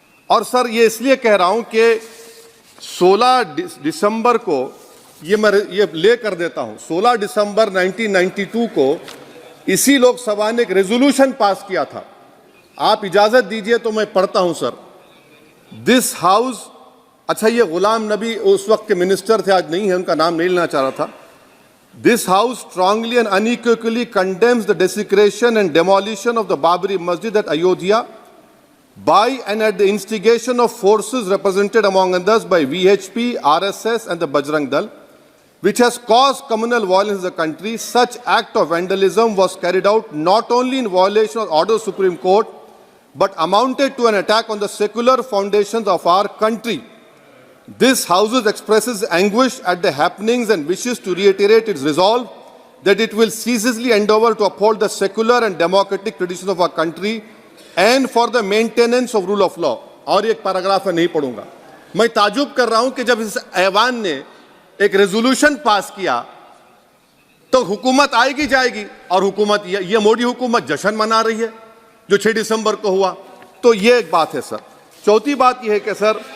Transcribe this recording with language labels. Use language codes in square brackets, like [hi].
[hi] और सर, ये इसलिए कह रहा हूं कि 16 दिसंबर को ये ले कर देता हूं, 16 दिसंबर 1992 को इसी लोकसभा ने एक रेजोल्यूशन पास किया था। आप इजाजत दीजिए तो मैं पढ़ता हूं सर। [en] this house, [hi] अच्छा, ये गुलाम नबी उस वक्त के मिनिस्टर थे, आज नहीं है, उनका नाम नहीं लेना चाह रहा था। [en] This house strongly and unequivocally condemns the desecration and demolition of the Babri Masjid at Ayodhya by and at the instigation of forces represented among others by VHP, RSS and the Bajrang Dal, which has caused communal violence in the country. Such act of vandalism was carried out not only in violation of order of Supreme Court, but amounted to an attack on the secular foundations of our country. This House expresses anguish at the happenings and wishes to reiterate its resolve that it will ceaselessly endeavor to uphold the secular and democratic traditions of our country and for the maintenance of rule of law. [hi] और एक paragraph है, नहीं पढ़ूंगा। मैं ताजुब कर रहा हूं कि जब इस ऐवान ने एक रेजोल्यूशन पास किया तो हुकूमत आएगी जाएगी, और हुकूमत, ये मोदी हुकूमत जश्न मना रही है जो 6 दिसंबर को हुआ। तो ये एक बात है सर। चौथी बात यह है कि सर,